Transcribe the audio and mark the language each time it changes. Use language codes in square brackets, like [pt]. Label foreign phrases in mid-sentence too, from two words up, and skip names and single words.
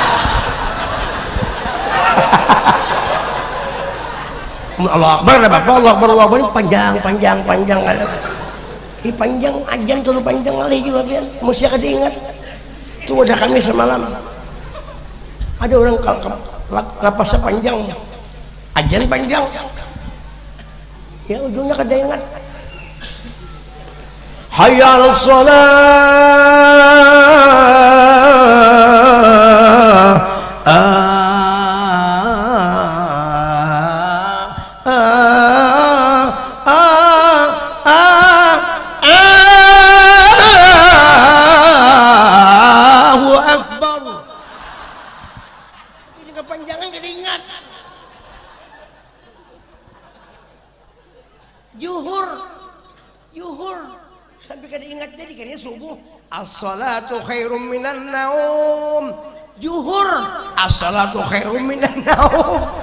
[bjn] Allah Akbar dah Bapak, Allah Akbar panjang kada. Panjang ajan terlalu panjang kali juga kan. Mesti kada ingat. Itu ada kami semalam. Ada orang lapasnya panjang. Ajan panjang. Ya ujungnya kada ingat. [ar] Hayya 'alas shalah. Allahu Akbar. [bjn] Ini kepanjangan kada ingat. Yuhur sampai kada ingat, jadi kayaknya subuh [ar] as-salatu khairum minan naum, [bjn] juhur [ar] as-salatu khairum minan naum.